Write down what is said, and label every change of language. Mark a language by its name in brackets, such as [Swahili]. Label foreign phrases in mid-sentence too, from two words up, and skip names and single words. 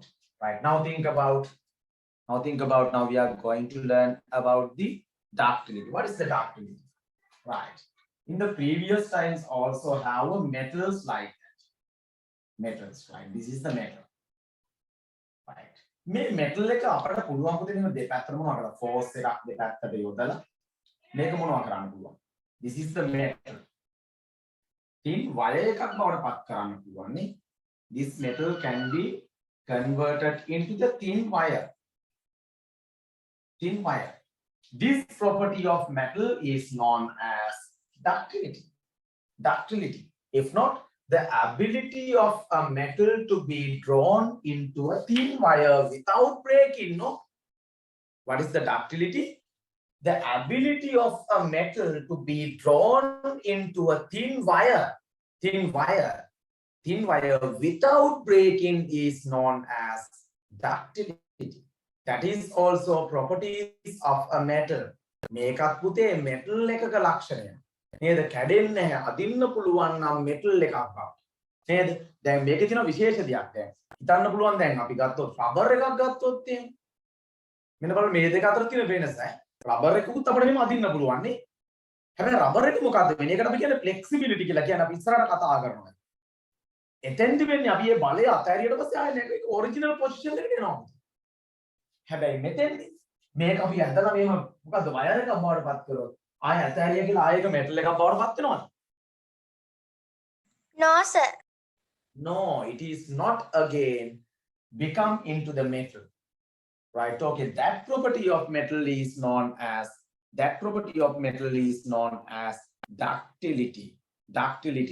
[English] Right, now think about, now we are going to learn about the ductility. What is the ductility? Right. In the previous times also have a metals like that. Metals, right? This is the metal. Right. [Sinhala] මේ metal එක අපිට පුළුවන් පුතේ මෙන්න දෙපැත්තටම මොනවා කරලා force එකක් දෙපැත්තට යොදලා මේක මොනවා කරන්න පුළුවන්. [English] This is the metal. thin wire [Sinhala] එකක් බවට පත් කරන්න පුළුවන් නේ. [English] This metal can be converted into the thin wire. Thin wire. This property of metal is known as ductility. Ductility. If not, the ability of a metal to be drawn into a thin wire without breaking, no? What is the ductility? The ability of a metal to be drawn into a thin wire without breaking is known as ductility. That is also properties of a metal. [Sinhala] මේකත් පුතේ metal එකක ලක්ෂණය. නේද? කැඩෙන්නේ නැහැ. අදින්න පුළුවන් නම් metal එකක් බව. නේද? දැන් මේකේ තියෙන විශේෂ දෙයක් දැන්. හිතන්න පුළුවන් දැන් අපි ගත්තොත් rubber එකක් ගත්තොත් එහෙම. මෙන්න බලන්න මේ දෙක අතර තියෙන වෙනස. rubber එකකුත් අපිට මෙහෙම අදින්න පුළුවන් නේ. හැබැයි rubber එක මොකද්ද වෙන්නේ? ඒකට අපි කියන්නේ flexibility කියලා. කියන්නේ අපි ඉස්සරහට කතා කරනවා. එතෙන්දි වෙන්නේ අපි මේ බලය අතහැරියට පස්සේ ආයෙ මේක [English] original position [Sinhala] එකට එනවා. හැබැයි මෙතෙන්දි මේක අපි ඇදලා මෙහෙම මොකද්ද වයර් එකක් බවට පත් කරොත් ආයෙ ඇතෑරිය කියලා ආයෙක මෙටල් එකක් බවට පත් වෙනවද? [English] No, sir. No, it is not again become into the metal. Right? Okay, that property of metal is known as ductility. Ductility.